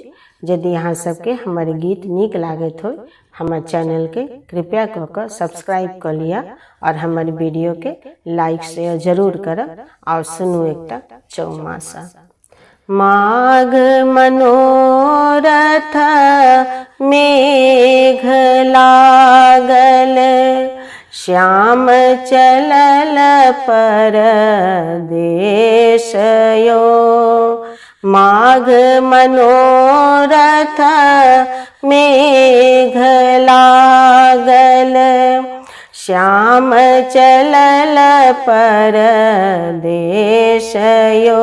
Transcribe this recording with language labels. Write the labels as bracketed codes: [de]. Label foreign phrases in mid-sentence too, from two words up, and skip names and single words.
[mai] यदि अहाँ सबके हमर गीत नीक लागत हो हमर चैनल के कृपया कऽ सब्सक्राइब कर लिया और हमर वीडियो के [en] like share [mai] जरूर करब और सुनू एकटा चौमासा। माघ मनोरथ मेघ लागल, श्याम चलल परदेश यो। माघ मनोरथ मेघ लागल, श्याम चलल परदेश यो।